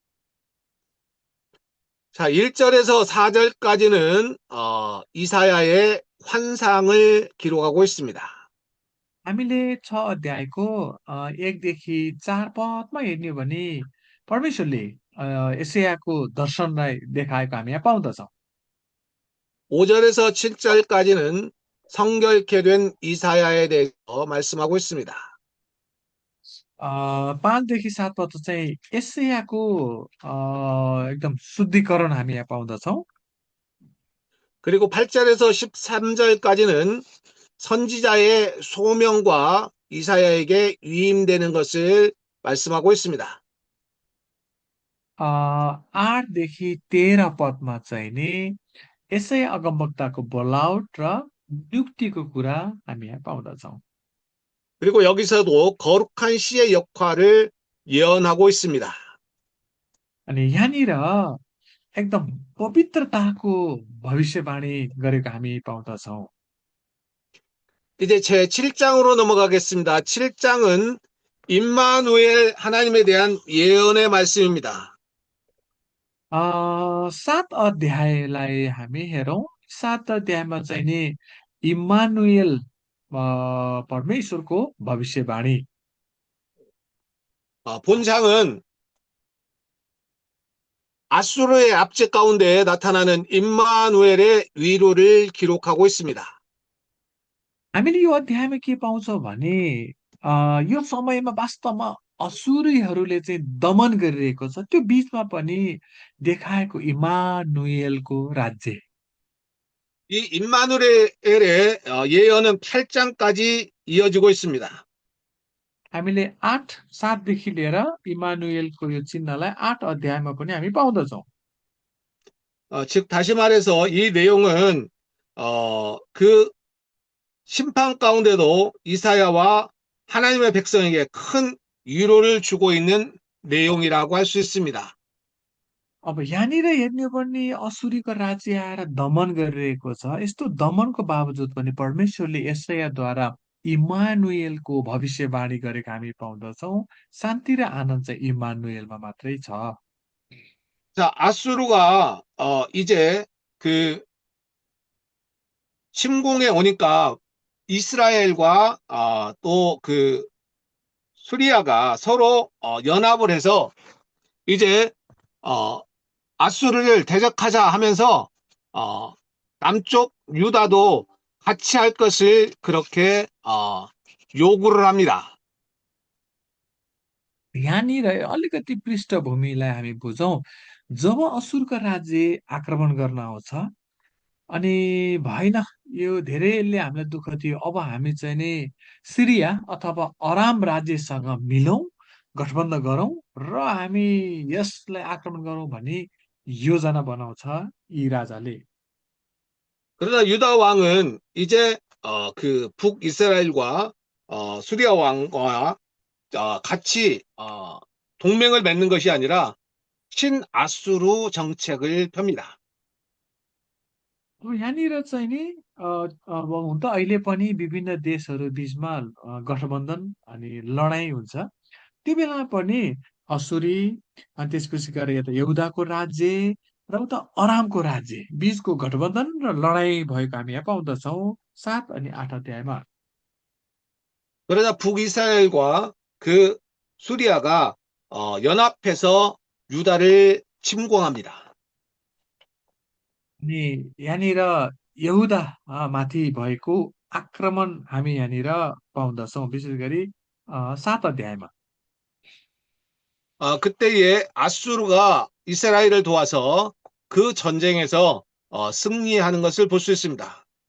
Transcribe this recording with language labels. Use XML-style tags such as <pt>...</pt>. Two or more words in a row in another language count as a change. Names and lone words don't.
<ko>자, 1절에서 4절까지는 이사야의 환상을 기록하고 있습니다.</ko> <ne>हामीले 6 अध्यायको 1 देखि 4 पदमा हेर्ने हो भने परमेश्वरले यशायाको दर्शनलाई देखाएको हामी यहाँ पाउँदछौँ।</ne> <ko>5절에서 7절까지는 성결케 된 이사야에 대해서 말씀하고 있습니다.</ko> <ne>5 देखि 7 पद चाहिँ यशायाको एकदम शुद्धिकरण हामी यहाँ पाउँदछौँ।</ne> <ko>그리고 8절에서 13절까지는 선지자의 소명과 이사야에게 위임되는 것을 말씀하고 있습니다.</ko> <ne>8 देखि 13 पदमा चाहिँ नि यसै अगमवक्ताको बोलावट र नियुक्तिको कुरा हामी यहाँ पाउँदछौँ।</ne> <ko>그리고 여기서도 거룩한 씨의 역할을 예언하고 있습니다.</ko> <ne>अनि यहाँनिर एकदम पवित्रताको भविष्यवाणी गरेको हामी पाउँदछौँ।</ne> <ko>이제 제 7장으로 넘어가겠습니다. 7장은 임마누엘 하나님에 대한 예언의 말씀입니다.</ko> <ne>7 अध्यायलाई हामी हेरौँ। 7 अध्यायमा चाहिँ नि इम्मानुएल परमेश्वरको भविष्यवाणी।</ne> <ko>본장은 아수르의 압제 가운데 나타나는 임마누엘의 위로를 기록하고 있습니다.</ko> <ne>हामीले यो अध्यायमा के पाउँछौँ भने यो समयमा वास्तवमा असुरीहरूले चाहिँ दमन गरिरहेको छ, त्यो बीचमा पनि देखाएको इमानुएलको राज्य।</ne> <ko>이 임마누엘의 예언은 8장까지 이어지고 있습니다.</ko> <ne>हामीले 7 देखि लिएर इमानुएलको यो चिन्हलाई 8 अध्यायमा पनि हामी पाउँदछौँ।</ne> <ko>즉 다시 말해서 이 내용은 그 심판 가운데도 이사야와 하나님의 백성에게 큰 위로를 주고 있는 내용이라고 할 수 있습니다.</ko> <ne>अब यहाँनिर हेर्ने हो भने असुरीको राज्य आएर दमन गरिरहेको छ। यस्तो दमनको बावजुद पनि परमेश्वरले यशायाद्वारा इमानुएलको भविष्यवाणी गरेको हामी पाउँदछौँ। शान्ति र आनन्द चाहिँ इमानुएलमा मात्रै छ।</ne> <ko>자, 아수르가 이제 그 침공에 오니까 이스라엘과 또 그 수리아가 서로 연합을 해서 이제 아수르를 대적하자 하면서 남쪽 유다도 같이 할 것을 그렇게 요구를 합니다.</ko> <ne>यहाँनिर अलिकति पृष्ठभूमिलाई हामी बुझौँ। जब असुरको राज्य आक्रमण गर्न आउँछ अनि भएन, यो धेरैले हामीलाई दुःख थियो, अब हामी चाहिँ नि सिरिया अथवा अराम राज्यसँग मिलौँ, गठबन्धन गरौँ र हामी यसलाई आक्रमण गरौँ भन्ने योजना बनाउँछ यी राजाले।</ne> <ko>그러나 유다 왕은 이제 그 북이스라엘과 수리아 왕과 같이 동맹을 맺는 것이 아니라 친아수르 정책을 펴니다.</ko> <ne>अब यहाँनिर चाहिँ नि अब हुन त अहिले पनि विभिन्न देशहरू बीचमा गठबन्धन अनि लडाईँ हुन्छ। त्यो बेलामा पनि असुरी अनि त्यसपछि गएर यता यहुदाको राज्य र उता अरामको राज्य बीचको गठबन्धन र लडाईँ भएको हामी यहाँ पाउँदछौँ 7 अनि 8 अध्यायमा।</ne> <ko>그러자 북이스라엘과 그 수리아가 연합해서 유다를 침공합니다.</ko> <ne>अनि यहाँनिर यहुदा माथि भएको आक्रमण हामी यहाँनिर पाउँदछौँ, विशेष गरी 7 अध्यायमा।</ne> <ko>그때에 아수르가 이스라엘을 도와서 그 전쟁에서 승리하는 것을 볼 수 있습니다.</ko>